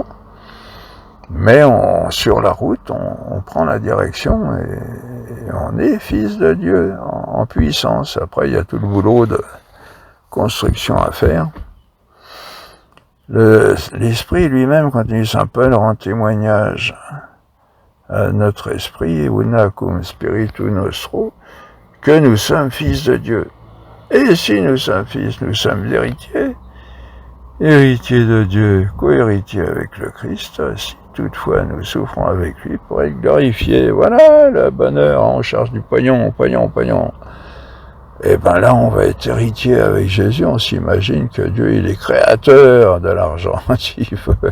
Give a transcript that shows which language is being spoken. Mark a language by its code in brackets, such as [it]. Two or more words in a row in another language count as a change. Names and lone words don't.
[fr] Mais sur la route, on prend la direction et on est fils de Dieu en puissance. Après, il y a tout le boulot de construction à faire. L'Esprit lui-même, quand il s'appelle, rend témoignage à notre esprit, [la] una cum spiritu nostro, [fr] que nous sommes fils de Dieu. Et si nous sommes fils, nous sommes héritiers, héritiers de Dieu, co-héritiers avec le Christ, si toutefois nous souffrons avec lui pour être glorifiés. Voilà le bonheur, on cherche du pognon. Et ben là, on va être héritier avec Jésus, on s'imagine que Dieu, il est créateur de l'argent, s'il veut.